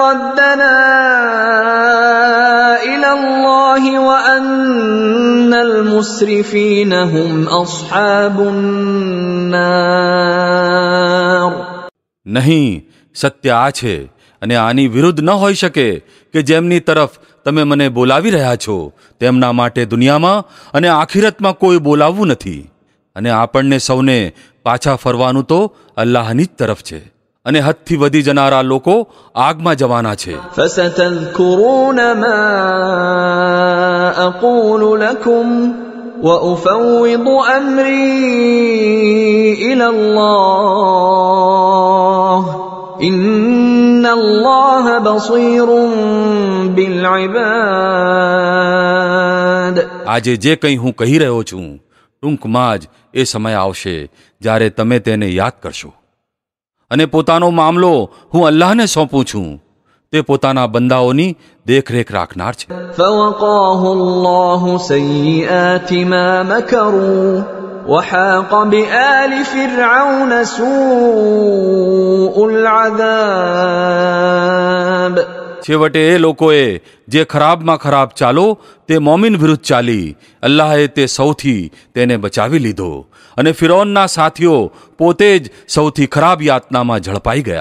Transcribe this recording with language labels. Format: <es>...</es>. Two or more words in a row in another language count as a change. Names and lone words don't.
<ar>الله وأن المسرفين هم أصحاب النار.</ar> <gu>નહીં, સત્ય આ છે અને આની વિરુદ્ધ ન હોઈ શકે કે જેમની તરફ તમે મને બોલાવી રહ્યા છો તેમના માટે દુનિયામાં અને આખિરતમાં કોઈ બોલાવવું નથી. અને આપણને સૌને પાછા ફરવાનું તો અલ્લાહની જ તરફ છે અને હદથી વધી જનારા લોકો આગમાં જવાના છે.</gu> <ar>فستذكرون ما أقول لكم وأفوض أمري إلى الله إن الله بصير بالعباد.</ar> <gu>આજે જે કંઈ હું કહી રહ્યો છું ટૂંકમાં જ એ સમય આવશે જ્યારે તમે તેને યાદ કરશો અને પોતાનો મામલો હું અલ્લાહને સોંપું છું. તે પોતાના બંદાઓની દેખરેખ રાખનાર છે.</gu> <ar>فوقاه الله سيئات ما مكروا وحاق بآل فرعون سوء العذاب.</ar> <gu>છેવટે એ લોકોએ જે ખરાબમાં ખરાબ ચાલો તે મોમિન વિરુદ્ધ ચાલી અલ્લાહે તે સૌથી તેને બચાવી લીધો અને ફિરૌનના સાથીઓ પોતે જ સૌથી ખરાબ યાતનામાં ઝડપાઈ ગયા.</gu>